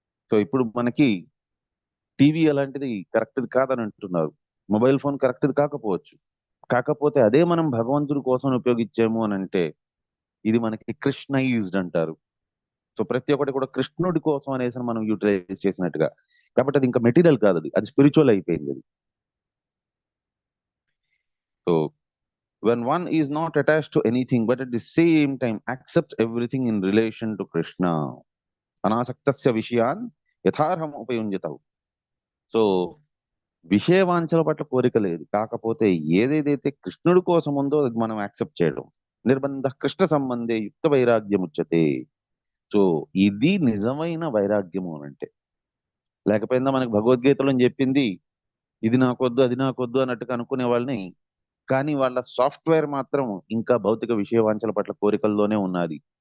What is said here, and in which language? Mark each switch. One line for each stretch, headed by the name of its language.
Telugu: So ఇప్పుడు మనకి TV అలాంటిది కరెక్ట్ది కాదని అంటున్నారు, మొబైల్ ఫోన్ కరెక్ట్ది కాకపోవచ్చు. కాకపోతే అదే మనం భగవంతుడి కోసం ఉపయోగించాము అని అంటే ఇది మనకి కృష్ణైజ్డ్ అంటారు. సో ప్రతి ఒక్కటి కూడా కృష్ణుడి కోసం అనేసి మనం యూటిలైజ్ చేసినట్టుగా. కాబట్టి అది ఇంకా మెటీరియల్ కాదు, అది స్పిరిచువల్ అయిపోయింది అది.
English: so when one is not attached to anything but at the same time accepts everything in relation to Krishna,
Sanskrit: anasaktasya vishayan yatharham upayunjatahu.
Telugu: So విషయవాంఛల పట్ల కోరిక లేదు, కాకపోతే ఏదేదైతే కృష్ణుడి కోసం ఉందో అది మనం యాక్సెప్ట్ చేయడం.
Sanskrit: నిర్బంధ కృష్ణ సంబంధే యుక్త వైరాగ్యం ఉచ్యతే.
Telugu: సో ఇది నిజమైన వైరాగ్యము అని అంటే. లేకపోయిందా మనకి భగవద్గీతలో చెప్పింది ఇది నాకొద్దు అది నాకొద్దు అన్నట్టుగా అనుకునే వాళ్ళని, కానీ వాళ్ళ సాఫ్ట్వేర్ మాత్రం ఇంకా భౌతిక విషయవాంఛల పట్ల కోరికల్లోనే ఉన్నది.